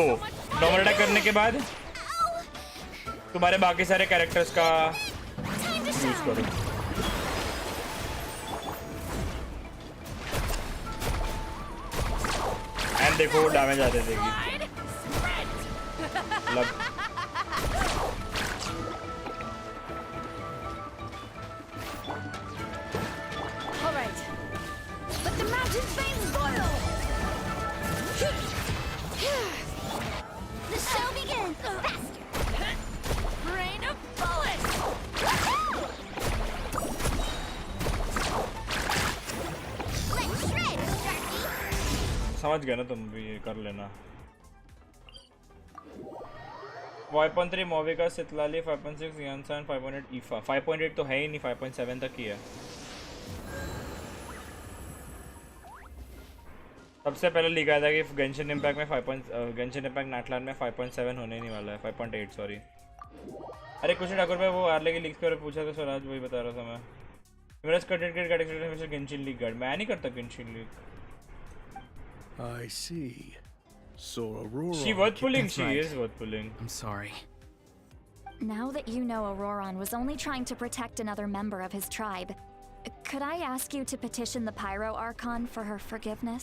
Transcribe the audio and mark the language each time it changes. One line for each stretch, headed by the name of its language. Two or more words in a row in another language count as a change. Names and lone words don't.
Hindi: नॉर्मल अटैक करने के बाद तुम्हारे बाकी सारे कैरेक्टर्स का यूज करो। एंड देखो वो डैमेज आते देगी मतलब
English: The show begins! Faster! Rain of bullets! Let's shred, Sharky!
Hindi: समझ गए ना तुम भी, ये कर लेना। 5.3 मोविका सितलाली, 5.6 यानसान, 5.8 ईफा। 5.8 तो है ही नहीं, 5.7 तक ही है। सबसे पहले लिखा था कि गेंशिन इम्पैक्ट में गेंशिन इम्पैक्ट नाटलान में 5.7 होने नहीं वाला है, 5.8 सॉरी। अरे कुछ ठाकुर भाई वो आरले की लीक्स के बारे में पूछा था, स्वराज वही बता रहा था मैं। मेरा कंटेंट हमेशा गेंशिन लीग गार्ड, मैं नहीं करता गेंशिन लीग।
English: I see. So Aurora. She worth pulling, That's she right. is worth pulling. I'm sorry. Now that you know Ororon was only trying to protect another member of his tribe, could I ask you to petition the Pyro Archon for her forgiveness?